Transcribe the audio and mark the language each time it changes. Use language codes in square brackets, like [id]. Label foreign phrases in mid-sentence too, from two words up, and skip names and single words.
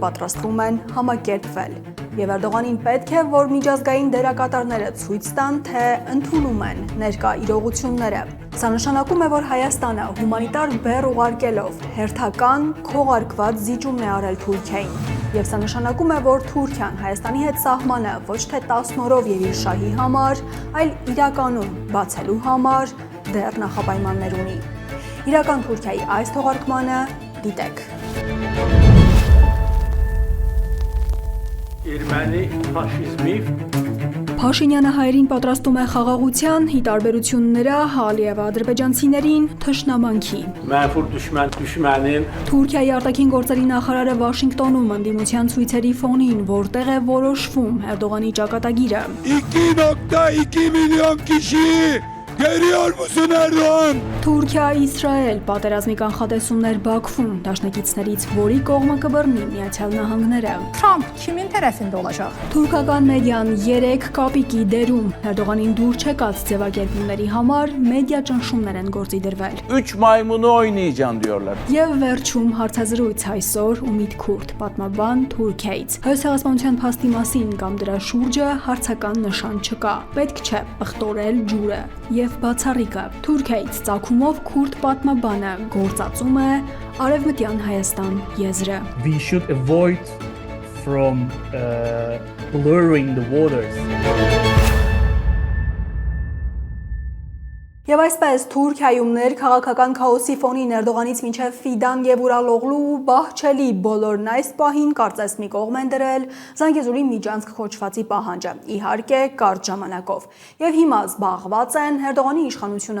[hy] պատրաստվում են համակերպվել։ Եվ Էրդողանին պետք է, որ միջազգային դերակատարները ցույց տան, թե ընդունում են ներկա իրողությունները։ Սա նշանակում է, որ Հայաստանը հումանիտար բեռ ուղարկելով հերթական քողարկված զիջումն է արել Թուրքիային։ Եվ սա նշանակում է, որ Թուրքիան Հայաստանի հետ սահմանը ոչ թե 10 օրով եւ իր շահի համար, այլ իրականում բացելու համար դեռ նախապայմաններ ունի։ Իրական Թուրքիայի այս թողարկմանը դիտեք։ [az] Erməni faşizmi [hy] Փաշինյանը հայերին պատրաստում է խաղաղության, ի տարբերություն նրա Ալիևը ադրբեջանցիներին թշնամանքի։ [az] mənfur düşmənin [hy] Թուրքիայի արտաքին գործերի նախարարը Վաշինգտոնում ընդդիմության ցույցերի ֆոնին, որտեղ է որոշվում Էրդողանի ճակատագիրը։ [tr] 2.2 milyon kişi geliyor musun Erdoğan? [hy] Թուրքիա-Իսրայել պատերազմի կանխատեսումներ Բաքվում, դաշնակիցներից որի կողմը կբռնի Միացյալ Նահանգները։ [az] Trump kimin tərəfində olacaq? [hy] Թուրքական մեդիան 3 կապիկի դերում Էրդողանին դուր չեկած ձևակերպումների համար մեդիա ճնշումներ են գործի դրվել։ [tr] 3 maymunu oynayacağım diyorlar. [hy] Եվ վերջում հարցազրույց այսօր Ումիդ Քուրդ, պատմաբան Թուրքիայից։ Հայոց ցեղասպանության փաստի մասին կամ դրա շուրջը հարցական նշան չկա։ Պետք չէ ըխտորել ջուրը եւ բացառիկը։ Թուրքիայից ցակումով քուրդ պատմաբանը գործածում է Արևմտյան Հայաստան եզրը։ [en] We should avoid from blurring the waters. [hy] Եվ այսպես Թուրքիայում ներքաղաքական քաոսի ֆոնին Էրդողանից մինչև Ֆիդան եւ Ուրալօղլու ու Բահչելի բոլորն այս պահին կարծես մի կողմ են դրել Զանգեզուրի միջանցք խոչվածի պահանջը, իհարկե կարճ ժամանակով։ Եվ հիմա զբաղված են Էրդողանի իշխանությունը